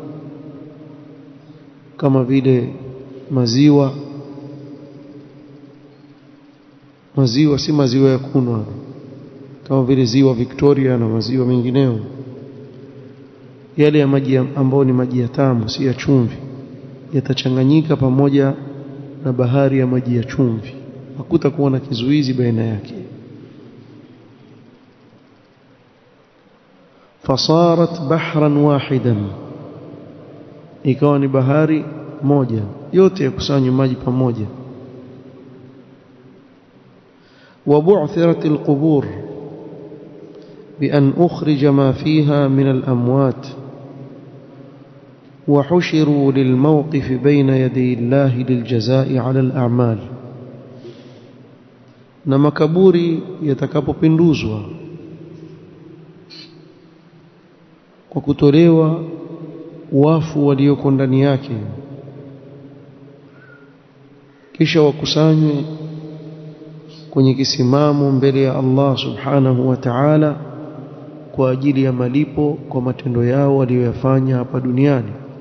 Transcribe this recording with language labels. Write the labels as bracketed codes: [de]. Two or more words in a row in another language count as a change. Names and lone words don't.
[sw] kama vile maziwa si maziwa ya kunwa kama vile ziwa Victoria na maziwa mengineo, yale ya maji ambayo ni maji ya tamu, si ya chumvi, yatachanganyika pamoja na bahari ya maji ya chumvi, hakutakuwa na kizuizi baina yake. [ar] فصارت بحرا واحدا, [sw] ikawa ni bahari moja, yote yakusanywa maji pamoja. [ar] وبعثرت القبور بأن أخرج ما فيها من الأموات وحشروا للموقف بين يدي الله للجزاء على الأعمال. [sw] na makaburi yatakapopinduzwa kwa kutolewa wafu walioko ndani yake, kisha wakusanywe kwenye kisimamo mbele ya Allah [ar] سبحانه وتعالى [sw] kwa ajili ya malipo kwa matendo yao waliyofanya hapa duniani.